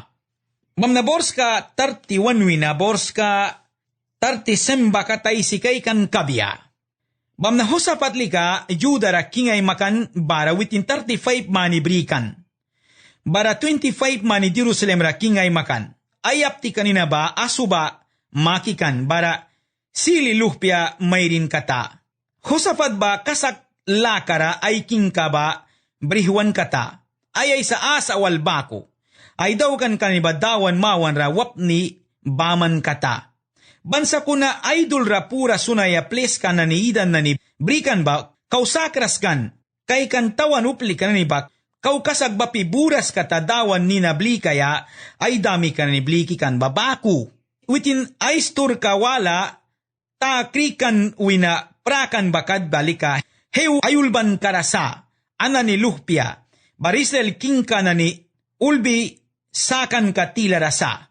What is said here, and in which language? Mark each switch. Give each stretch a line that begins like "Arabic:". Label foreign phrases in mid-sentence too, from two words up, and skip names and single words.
Mískito: Mam na borska 31 wina borska 30 katay sikay kan kabya. Mam na hosapat lika judara kingay makan bara within 35 mani brikan. Bara 25 mani Jerusalem ra kingay makan. Ayap ti kanina ba asuba makikan bara sili luhpya mayrin kata. Hosapat ba kasak lakara ay king ka ba brihwan kata, ayay sa asa walbako, ay daw kan kanibadawan mawan ra wapni baman kata. Bansa ko na idol ra pura sunaya ples ka na ni idan na ni brikan ba, kausakras kan, kay kan tawan upli ka na ni bak, kaukasag ba piburas kata dawan ni nabli kaya, ay dami ka na ni bliki kan babaku. Witin ay stur kawala, ta krikan wina prakan bakad balika, heu ayulban karasa, ana ni luhpya, barisel king ka na ni ulbi sakan ka tila rasa.